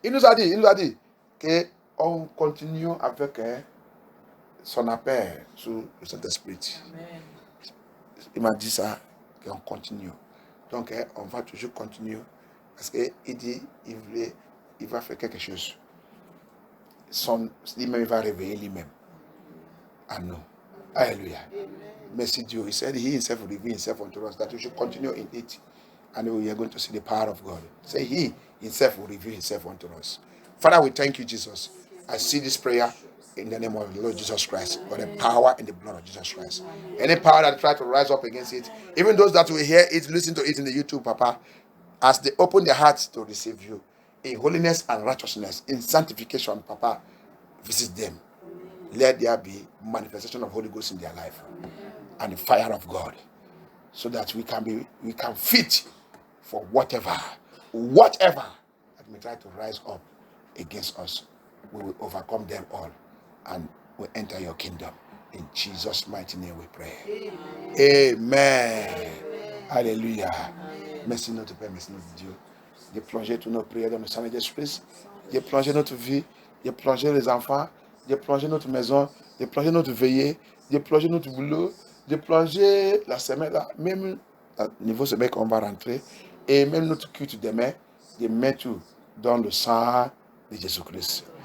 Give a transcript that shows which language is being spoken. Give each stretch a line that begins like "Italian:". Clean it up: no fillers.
French: Il nous a dit qu'on continue avec son appel sur le Saint-Esprit. Il m'a dit ça, qu'on continue. Donc, on va toujours continuer. Parce qu'il dit, il va faire quelque chose. Lui-même, il va réveiller lui-même à nous. Alléluia. Merci Dieu.
English: He said he himself will reveal himself unto us, that we should continue in it. And we are going to see the power of God. Say he himself will reveal himself unto us. Father, we thank you, Jesus. I see this prayer in the name of the Lord Jesus Christ, for the power in the blood of Jesus Christ. Any power that try to rise up against it, even those that will hear it, listen to it in the YouTube, Papa, as they open their hearts to receive you, in holiness and righteousness, in sanctification, Papa, visit them. Let there be manifestation of Holy Ghost in their life and the fire of God, so that we can fit for whatever that may try to rise up against us. We will overcome them all and we enter your kingdom. In Jesus' mighty name we pray. Amen. Alléluia.
French: Merci notre Père, merci notre Dieu. De plonger toutes nos prières dans le sang de Jésus-Christ. De plonger notre vie, de plonger les enfants, de plonger notre maison, de plonger notre veillée, de plonger notre boulot, de plonger la semaine là, même au niveau semaine qu'on va rentrer, et même notre culte demain, de mettre tout dans le sang de Jésus-Christ.